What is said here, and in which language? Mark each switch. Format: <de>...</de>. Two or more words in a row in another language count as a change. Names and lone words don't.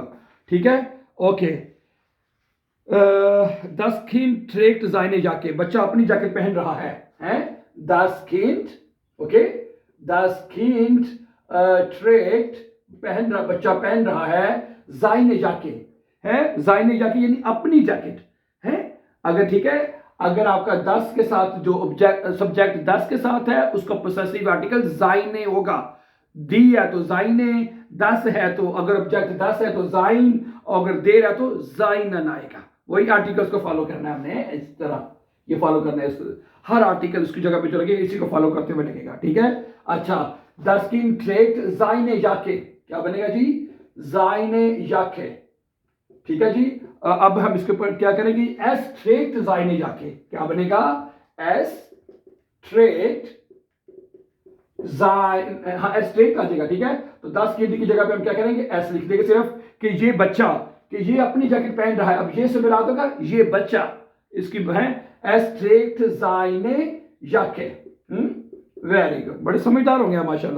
<hi>ठीक है,</hi> <de>ओके। 10 Kind trägt seine Jacke,</de> <hi>बच्चा अपनी जैकेट पहन रहा है, हैं?</hi> <de>10 Kind, ओके। 10 Kind trägt,</de> <hi>बच्चा पहन रहा है</hi> <de>seine Jacke,</de> <hi>है?</hi> <de>seine Jacke</de> <hi>यानी अपनी जैकेट, है? अगर ठीक है, अगर आपका 10 के साथ जो सब्जेक्ट 10 के साथ है उसका पोसेसिव आर्टिकल seine होगा। दी है तो seine, 10 है तो अगर ऑब्जेक्ट 10 है तो sein, और अगर देर है तो seinen आएगा। वही आर्टिकल्स को फॉलो करना है हमने, इस तरह ये फॉलो करना है। हर आर्टिकल उसकी जगह पे जो लगे इसी को फॉलो करते हुए लगेगा। ठीक है, अच्छा।</hi> <de>10 Kind trägt seine Jacke,</de> <hi>क्या बनेगा जी?</hi> <de>seine Jacke।</de> <hi>ठीक है जी। अब हम इसके ऊपर क्या करेंगे?</hi> <de>Es trägt seine Jacke,</de> <hi>क्या बनेगा?</hi> <de>Es trägt हाँ, Es trägt</de> <hi>आ जाएगा। ठीक है, तो 10 Kind की जगह पे हम क्या करेंगे? एस लिख देंगे सिर्फ, कि ये बच्चा, कि ये अपनी जैकेट पहन रहा है। अब ये से मिला दोगा, ये बच्चा, इसकी है</hi> <de>Es trägt seine Jacke.</de> <en>very good,</en> <hi>बड़े समझदार होंगे माशाल्लाह।</hi>